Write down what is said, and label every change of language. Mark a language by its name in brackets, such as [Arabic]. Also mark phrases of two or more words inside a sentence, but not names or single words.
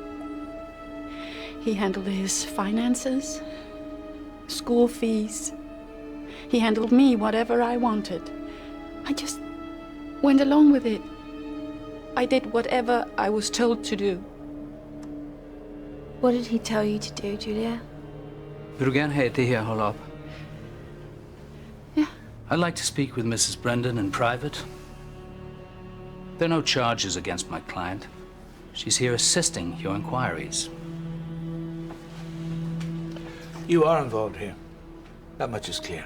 [English] He handled his finances, school fees. He handled me, whatever I wanted. I just went along with it. I did whatever I was told to do. What did he tell you to do, Julia? [Danish] Vil du gerne have det her hold op? [English] Yeah. I'd like to speak with Mrs. Brendan in private. There are no charges against my client. She's here assisting your inquiries. You are involved here. That much is clear.